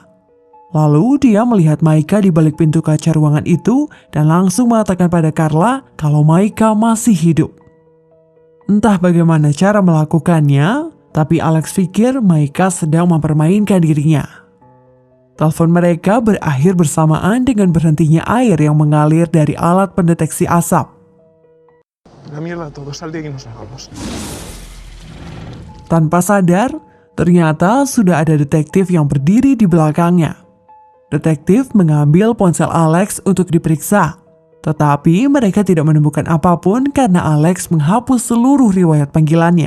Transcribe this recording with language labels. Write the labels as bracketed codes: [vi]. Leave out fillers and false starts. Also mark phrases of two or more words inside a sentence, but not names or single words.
[id] Lalu dia melihat Maika di balik pintu kaca ruangan itu dan langsung mengatakan pada Carla kalau Maika masih hidup. Entah bagaimana cara melakukannya, tapi Alex pikir Maika sedang mempermainkan dirinya. Telepon mereka berakhir bersamaan dengan berhentinya air yang mengalir dari alat pendeteksi asap. [es] La mierda todo, sal de aquí y nos vamos. [id] Tanpa sadar, ternyata sudah ada detektif yang berdiri di belakangnya. Detektif mengambil ponsel Alex untuk diperiksa. Tetapi mereka tidak menemukan apapun karena Alex menghapus seluruh riwayat panggilannya.